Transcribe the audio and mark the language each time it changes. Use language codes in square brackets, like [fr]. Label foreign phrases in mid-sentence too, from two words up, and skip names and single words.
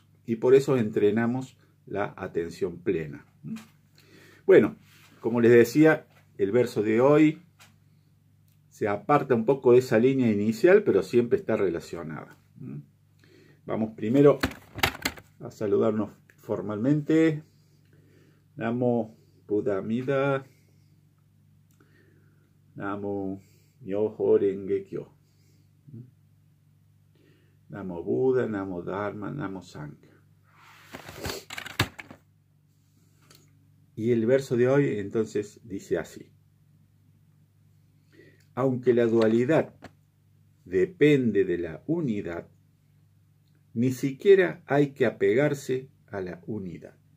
[es] Y por eso entrenamos la atención plena. Bueno, como les decía, el verso de hoy se aparta un poco de esa línea inicial, pero siempre está relacionada. Vamos primero a saludarnos formalmente. [sa] Namo Buddha Amida. [ja] Namo Myoho Renge Kyo. [sa] Namo Buda, Namo Dharma, Namo Sangha. [es] Y el verso de hoy entonces dice así. Aunque la dualidad depende de la unidad, ni siquiera hay que apegarse a la unidad.